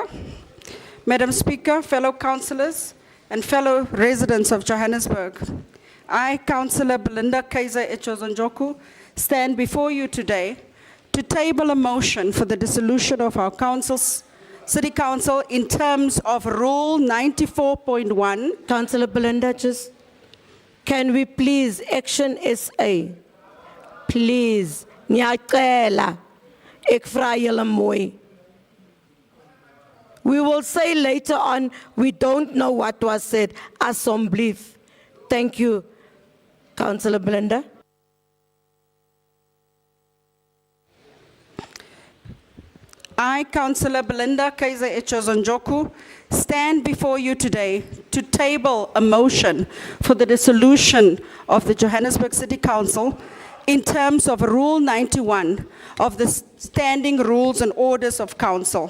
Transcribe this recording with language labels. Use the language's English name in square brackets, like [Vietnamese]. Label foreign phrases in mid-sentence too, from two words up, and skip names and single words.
[English] Madam Speaker, fellow councillors, and fellow residents of Johannesburg, I, Councillor Belinda Kaiser Echozonjoku, stand before you today to table a motion for the dissolution of our City Council in terms of Rule 94.1. Councillor Belinda, can we please, Action SA, please, [Afrikaans] ngiyacela, ekvra julle mooi. [English] We will say later on, we don't know what was said. [Afrikaans] Assemblief. [English] Thank you, Councillor Belinda. I, Councillor Belinda Kaiser Echozonjoku, stand before you today to table a motion for the dissolution of the Johannesburg City Council in terms of Rule 91 of the Standing Rules and Orders of Council.